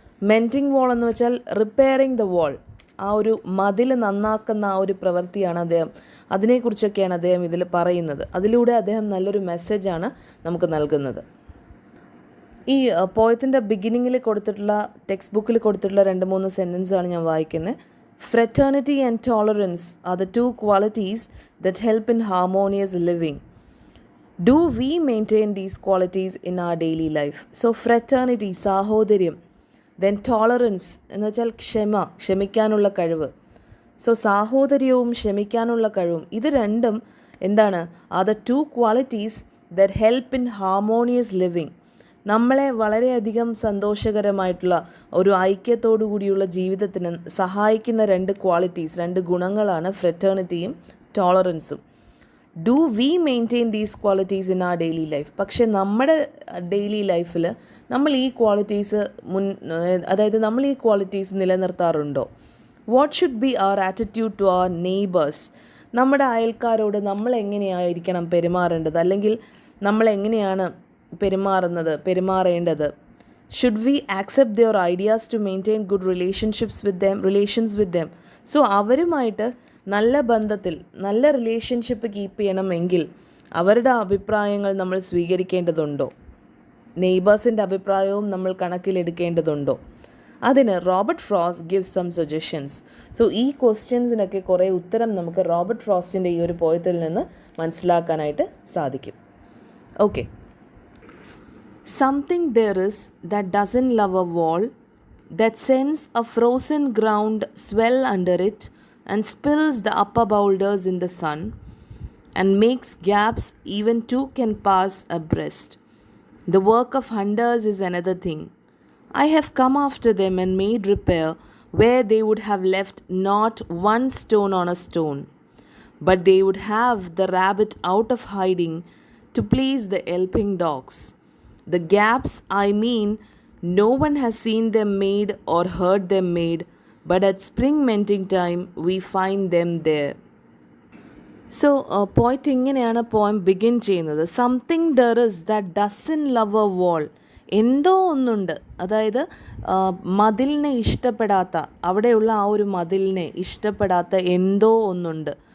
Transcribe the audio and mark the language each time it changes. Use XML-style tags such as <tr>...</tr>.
<ml>മെൻറ്റിംഗ് വാൾ എന്ന് വെച്ചാൽ repairing the wall, ആ ഒരു മതിൽ നന്നാക്കുന്ന ആ ഒരു പ്രവൃത്തിയാണ് അതിനെക്കുറിച്ചൊക്കെയാണ് അദ്ദേഹം ഇതിൽ പറയുന്നത്. അതിലൂടെ അദ്ദേഹം നല്ലൊരു മെസ്സേജാണ് നമുക്ക് നൽകുന്നത്. ഈ പോയത്തിൻ്റെ ബിഗിനിങ്ങിൽ കൊടുത്തിട്ടുള്ള, ടെക്സ്റ്റ് ബുക്കിൽ കൊടുത്തിട്ടുള്ള 2-3 സെൻറ്റൻസാണ് ഞാൻ വായിക്കുന്നത്.</ml> <en>Fraternity and tolerance are the 2 qualities that help in harmonious living. Do we maintain these qualities in our daily life?</en> <ml>So fraternity, സാഹോദര്യം, then tolerance എന്ന് വെച്ചാൽ ക്ഷമിക്കാനുള്ള കഴിവ്. സോ സാഹോദര്യവും ക്ഷമിക്കാനുള്ള കഴിവും, ഇത് രണ്ടും എന്താണ്?</ml> <en>are the 2 qualities that help in harmonious living.</en> <ml>നമ്മളെ വളരെയധികം സന്തോഷകരമായിട്ടുള്ള ഒരു ഐക്യത്തോടു കൂടിയുള്ള ജീവിതത്തിന് സഹായിക്കുന്ന 2 ക്വാളിറ്റീസ്, 2 ഗുണങ്ങളാണ് ഫ്രറ്റേണിറ്റിയും ടോളറൻസും.</ml> <en>Do we maintain these qualities in our daily life?</en> <ml>പക്ഷേ നമ്മുടെ ഡെയിലി ലൈഫിൽ നമ്മൾ ഈ ക്വാളിറ്റീസ് നമ്മൾ ഈ qualities നിലനിർത്താറുണ്ടോ?</ml> <en>What should be our attitude to our neighbours?</en> <ml>നമ്മുടെ അയൽക്കാരോട് നമ്മൾ എങ്ങനെയായിരിക്കണം പെരുമാറേണ്ടത്, അല്ലെങ്കിൽ നമ്മൾ എങ്ങനെയാണ് പെരുമാറേണ്ടത്?</ml> <en>Should we accept their ideas to maintain good relations with them?</en> <ml>So അവരുമായിട്ട് നല്ല ബന്ധത്തിൽ, നല്ല റിലേഷൻഷിപ്പ് കീപ്പ് ചെയ്യണമെങ്കിൽ അവരുടെ അഭിപ്രായങ്ങൾ നമ്മൾ സ്വീകരിക്കേണ്ടതുണ്ടോ? നെയ്ബേഴ്സിൻ്റെ അഭിപ്രായവും നമ്മൾ കണക്കിലെടുക്കേണ്ടതുണ്ടോ? അതിന് Robert frost</ml> <en>Gives some suggestions.</en> <ml>So ഈ ക്വസ്റ്റ്യൻസിനൊക്കെ കുറേ ഉത്തരം നമുക്ക് റോബർട്ട് ഫ്രോസ്റ്റിൻ്റെ ഈ ഒരു പോയത്തിൽ നിന്ന് മനസ്സിലാക്കാനായിട്ട് സാധിക്കും.</ml> <en>Okay, something there is that doesn't love a wall, that sends a frozen ground swell under it and spills the upper boulders in the sun and makes gaps even 2 can pass abreast. The work of hunters is another thing. I have come after them and made repair where they would have left not one stone on a stone. but they would have the rabbit out of hiding to please the yelping dogs. The gaps, I mean, no one has seen them made or heard them made, but at spring mending time we find them there.</en> <ml>So പോയിറ്റ് ഇങ്ങനെയാണ് poem begin ചെയ്യുന്നത്.</ml> <en>Something there is that doesn't love a wall.</en> <ml>എന്തോ ഒന്നുണ്ട്, അതായത് മതിലിനെ ഇഷ്ടപ്പെടാത്ത, അവിടെയുള്ള ആ ഒരു മതിലിനെ ഇഷ്ടപ്പെടാത്ത എന്തോ ഒന്നുണ്ട്.</ml>